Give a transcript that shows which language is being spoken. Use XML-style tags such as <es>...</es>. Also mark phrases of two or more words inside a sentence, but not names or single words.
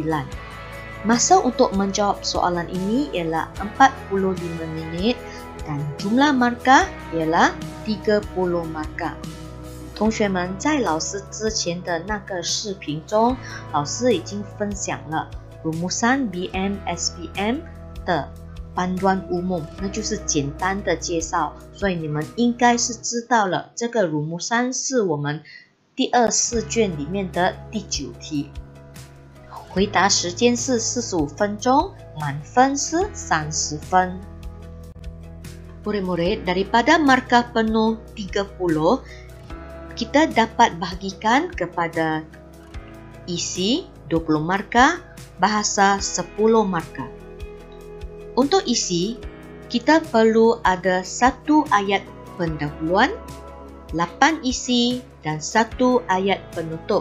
<ms>Masa untuk menjawab soalan ini ialah 45 minit dan jumlah markah ialah 30 markah.</ms> <zh>同学们，在老师之前的那个视频中，老师已经分享了 rumusan BM-SPM 的</zh> <ms>panduan umum，</ms> <zh>那就是简单的介绍，所以你们应该是知道了这个 rumusan 是我们第二试卷里面的第9题。回答时间是45分钟，满分是30 分。</zh> <ms>Murid-murid, daripada markah penuh 30, kita dapat bahagikan kepada isi 20 markah, bahasa 10 markah. Untuk isi, kita perlu ada 1 ayat pendahuluan, 8 isi dan 1 ayat penutup.</ms>